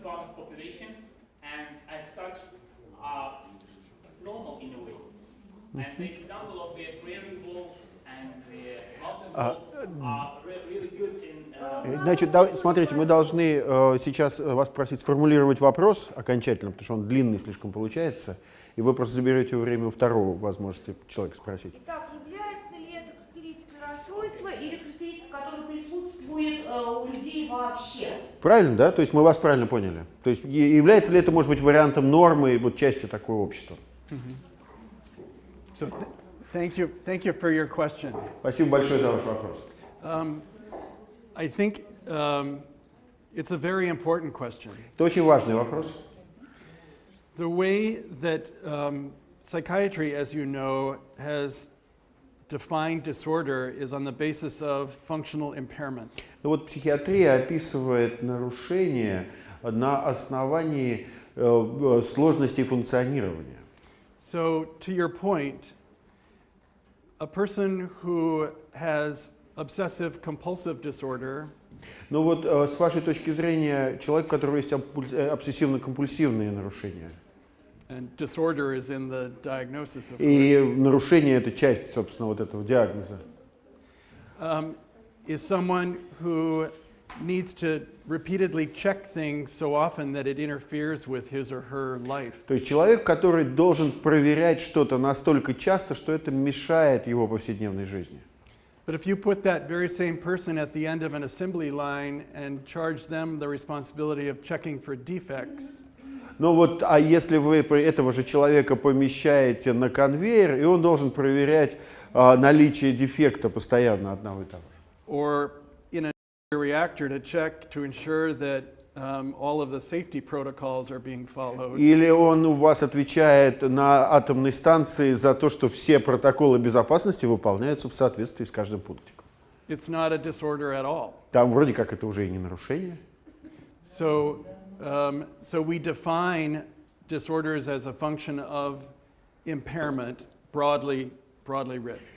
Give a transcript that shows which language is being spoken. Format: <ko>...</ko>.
<en>different part of population, and as such are normal in a way. And the example of the Prairie Wolf and the Mountain Wolf are really good in.</en> <ru>Значит, смотрите, мы должны сейчас вас просить сформулировать вопрос окончательно, потому что он длинный слишком получается, и вы просто заберете время у второго возможности человека спросить. Итак, является ли это характеристикой расстройства или характеристикой, которая присутствует у людей вообще? Правильно, да? То есть мы вас правильно поняли. То есть является ли это, может быть, вариантом нормы и вот частью такого общества?</ru> <en>So thank you for your question.</en> <ru>Спасибо большое за ваш вопрос.</ru> <en>I think it's a very important question.</en> <ru>Это очень важный вопрос.</ru> <en>The way that psychiatry, as you know, has defined disorder is on the basis of functional impairment.</en> <ru>Ну вот психиатрия описывает нарушения на основании сложностей функционирования.</ru> <en>So, to your point, a person who has obsessive compulsive disorder</en> <ru>Ну вот с вашей точки зрения, человек, у которого есть обсессивно-компульсивные нарушения,</ru> <en>and disorder is in the diagnosis of</en> <ru>и нарушение — это часть, собственно, вот этого диагноза,</ru> <en>is someone who needs to repeatedly check things so often that it interferes with his or her life.</en> <ru>то есть человек, который должен проверять что-то настолько часто, что это мешает его повседневной жизни.</ru> <en>But if you put that very same person at the end of an assembly line and charge them the responsibility of checking for defects,</en> <ru>Ну вот, а если вы этого же человека помещаете на конвейер, и он должен проверять наличие дефекта постоянно одного и того же.</ru> <en>or in a reactor to check to ensure that all of the safety protocols are being followed,</en> <ru>Или он у вас отвечает на атомной станции за то, что все протоколы безопасности выполняются в соответствии с каждым пунктиком.</ru> <en>it's not a disorder at all.</en> <ru>Там вроде как это уже и не нарушение.</ru> <en>So we define disorders as a function of impairment, broadly written.</en>